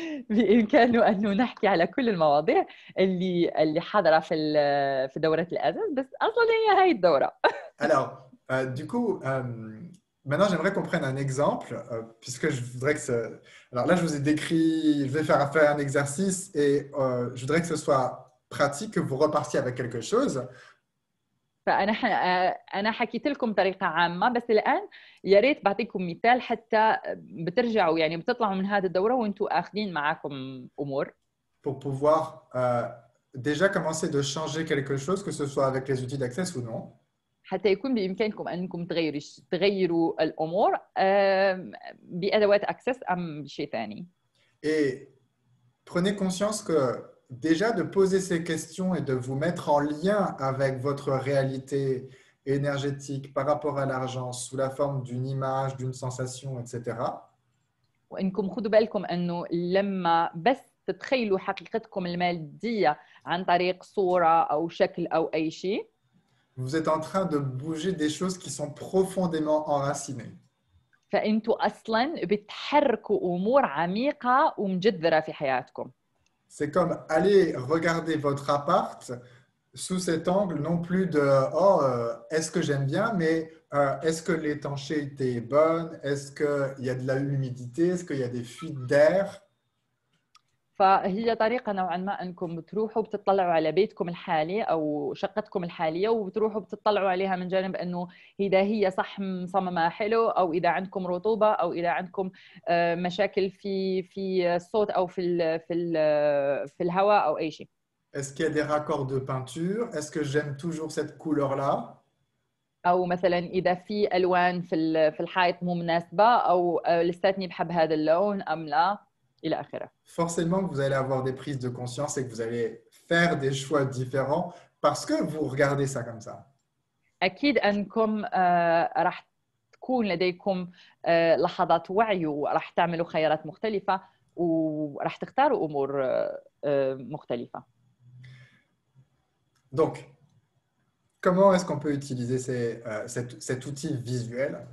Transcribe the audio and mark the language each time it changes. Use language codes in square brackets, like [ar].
[ar] بإمكانه أنه نحكي على كل المواضيع اللي حاضرة في دورة الأساس، بس أصلاً هي هاي الدورة. [fr] Alors, du coup, maintenant j'aimerais qu'on prenne un exemple, puisque je voudrais que alors là, je vous ai décrit, je vais faire un exercice et je voudrais que ce soit pratique, que vous repartiez avec quelque chose. [ar] أنا حكيت لكم طريقة عامة، بس الآن يا ريت بعطيكم مثال حتى بترجعوا يعني بتطلعوا من هذه الدورة وأنتم آخذين معاكم أمور. [fr] Pour pouvoir déjà commencer de changer quelque chose, que ce soit avec les outils d'Access ou non. [ar] حتى يكون بإمكانكم أنكم تغيروا الأمور بأدوات أكسس أم بشيء ثاني. [fr] Et prenez conscience que déjà de poser ces questions et de vous mettre en lien avec votre réalité énergétique par rapport à l'argent sous la forme d'une image, d'une sensation, etc. [ar] وإنكم خدوا بالكم أنه لما بس تتخيلوا حقيقتكم المادية عن طريق صورة أو شكل أو أي شيء. [fr] Vous êtes en train de bouger des choses qui sont profondément enracinées. [ar] فأنتوا أصلاً بتحركوا أمور عميقة ومجذرة في حياتكم. [fr] C'est comme aller regarder votre appart sous cet angle, non plus de est-ce que j'aime bien, mais est-ce que l'étanchéité est bonne, est-ce qu'il y a de l'humidité, est-ce qu'il y a des fuites d'air. [ar] فهي طريقة نوعاً ما أنكم بتروحوا بتطلعوا على بيتكم الحالي أو شقتكم الحالية وبتروحوا بتطلعوا عليها من جانب أنه إذا هي صح مصممة حلو أو إذا عندكم رطوبة أو إذا عندكم مشاكل في الصوت أو في الهواء أو أي شيء. [fr] Est-ce qu'il y a des raccords de peinture? Est-ce que j'aime toujours cette couleur-là? [ar] أو مثلاً إذا في ألوان في الحائط مو مناسبة أو لساتني بحب هذا اللون أم لا إلى آخره. [fr] Forcément que vous allez avoir des prises de conscience et que vous allez faire des choix différents parce que vous regardez ça comme ça. [ar] أكيد أنكم راح تكون لديكم لحظات وعي وراح تعملوا خيارات مختلفة وراح تختاروا أمور مختلفة. [fr] Donc, comment est-ce qu'on peut utiliser cet outil visuel?